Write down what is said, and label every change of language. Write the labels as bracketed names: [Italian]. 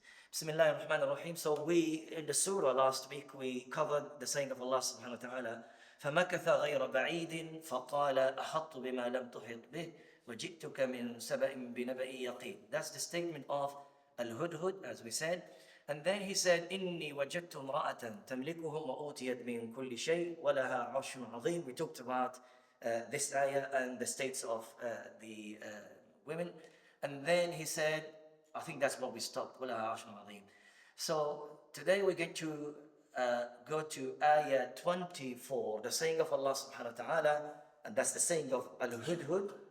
[English] Bismillah ar-Rahman ar-Rahim. So in the surah last week, we covered the saying of Allah subhanahu wa ta'ala, [Arabic] فَمَكَثَ غَيْرَ بَعِيدٍ فَقَالَ أَحَطُّ بِمَا لَمْ تُحِطْ بِهِ وَجِئْتُكَ مِنْ سَبَإٍ بِنَبَإٍ يَقِينٍ. [English] That's the statement of Al-Hudhud, as we said. And then he said, [Arabic] إِنِّي وَجَدْتُ امْرَأَةً تَمْلِكُهُمْ وَأُوتِيَتْ مِنْ كُلِّ شَيْءٍ وَلَهَا عَرْشٌ عَظِيمٌ. [English] We talked about this ayah and the states of the women. And then he said, I think that's where we stopped, [Arabic] وَلَهَا عَرْشٌ عَظِيمٌ. [English] So today we're going to go to ayah 24, the saying of Allah subhanahu wa ta'ala, and that's the saying of Al-Hudhud.